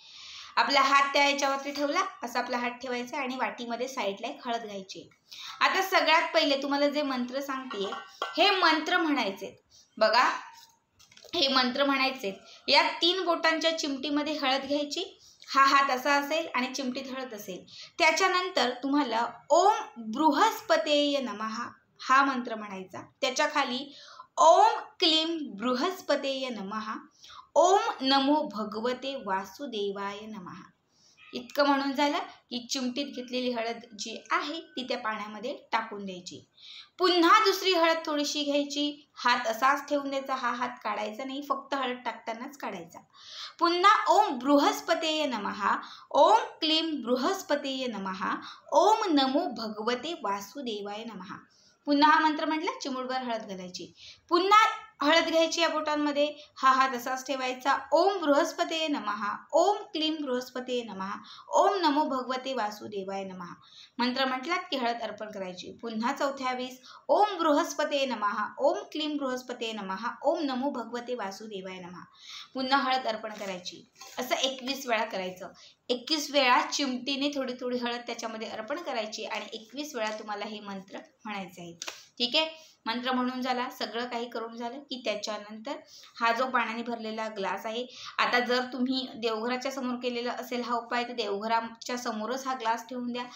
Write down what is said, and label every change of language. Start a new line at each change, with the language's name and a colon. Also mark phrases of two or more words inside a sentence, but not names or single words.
Marathi: आपला हात त्या याच्यावरती ठेवला असं आपला हात ठेवायचा आणि वाटीमध्ये साईडला एक हळद घ्यायची। आता सगळ्यात पहिले तुम्हाला जे मंत्र सांगतेय हे मंत्र म्हणायचे। बघा हे मंत्र म्हणायचे, या 3 बोटांच्या चिमटीमध्ये हळद घ्यायची, हा हात असा असेल आणि चिमटीत हळद असेल। त्याच्यानंतर तुम्हाला
Sanskrit: ओम बृहस्पतेय नमः
Marathi: हा मंत्र म्हणायचा। त्याच्या खाली
Sanskrit: ओम क्लीम बृहस्पतेय नमः, ओम नमो भगवते वासुदेवाय नमः।
Marathi: इतकं म्हणून झालं की चिमटीत घेतलेली हळद जी आहे ती त्या पाण्यामध्ये टाकून द्यायची. पुन्हा दुसरी हळद थोडीशी घ्यायची, हात असाच ठेवून द्यायचा, हा हात काढायचा नाही, फक्त हळद टाकतानाच काढायचा.
Sanskrit: पुन्हा ओम बृहस्पतये नमः, ओम क्लीम बृहस्पतये नमः, ओम नमो भगवते वासुदेवाय नमः.
Marathi: पुन्हा हा मंत्र म्हटला, चिमूटभर हळद घालायची. पुन्हा हळद घ्यायची या बोटांमध्ये, हा हात असाच ठेवायचा.
Sanskrit: ओम बृहस्पतये नमः, ओम क्लीम बृहस्पतये नमः, ओम नमो भगवते वासुदेवाय नमः.
Marathi: मंत्र म्हटलात की हळद अर्पण करायची. पुन्हा चौथ्या वेळेस
Sanskrit: ओम बृहस्पतये नमः, ओम क्लीम बृहस्पतये नमः, ओम नमो भगवते वासुदेवाय नमः.
Marathi: पुन्हा हळद अर्पण करायची. असं 21 वेळा करायचं. 21 वेळा चिमटीने थोडी थोडी हळद त्याच्यामध्ये अर्पण करायची आणि 21 वेळा तुम्हाला हे मंत्र म्हणायचे आहेत. ठीक आहे, मंत्र म्हणून झाला, सगळं काही करून झालं की त्याच्यानंतर हा जो पाण्याने भरलेला ग्लास आहे, आता जर तुम्ही देवघराच्या समोर केलेला असेल हा उपाय तर देवघराच्या समोरच हा ग्लास ठेवून द्या.